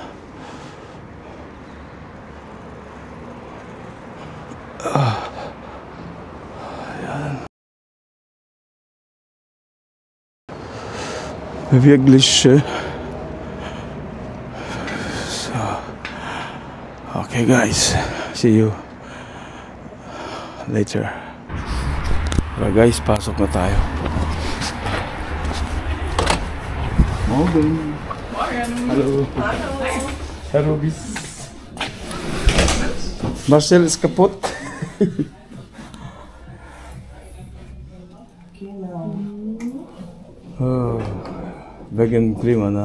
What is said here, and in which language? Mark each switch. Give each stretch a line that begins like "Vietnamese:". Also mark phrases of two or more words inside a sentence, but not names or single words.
Filipino: Ayan.
German: Wirklich.
English: So, okay guys, see you later.
Filipino: Tara guys, pasok na tayo.
German: Morgen. Hallo. Herr Rubis. Marcel ist kaputt. Oh, wegen Klima, ne?